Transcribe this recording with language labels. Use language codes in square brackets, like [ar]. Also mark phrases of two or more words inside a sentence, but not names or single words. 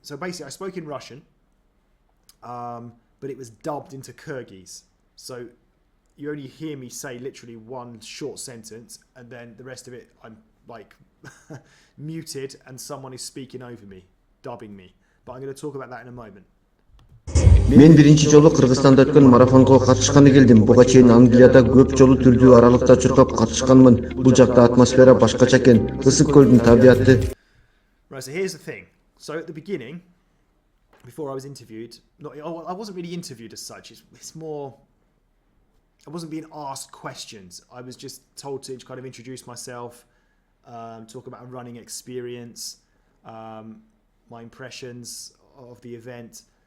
[en] So basically, I spoke in Russian, but it was dubbed into Kyrgyz. So you only hear me say literally one short sentence, and then the rest of it I'm like muted, and someone is speaking over me, dubbing me. But I'm going to talk about that in a moment. [ky] Мен биринчи жолу Кыргызстанда өткөн марафонго катышканы келдим. Буга чейин Англияда көп жолу түрдүү аралыкта чуркап катышканмын. Бул жакта атмосфера башкача экен. Ысык көлдүн табияты. [en] Right, so here's the thing. So at the beginning, before I was interviewed, I wasn't really interviewed as such. It's more, I wasn't being asked questions. I was just told to kind of introduce myself, talk about a running experience, my impressions of the event.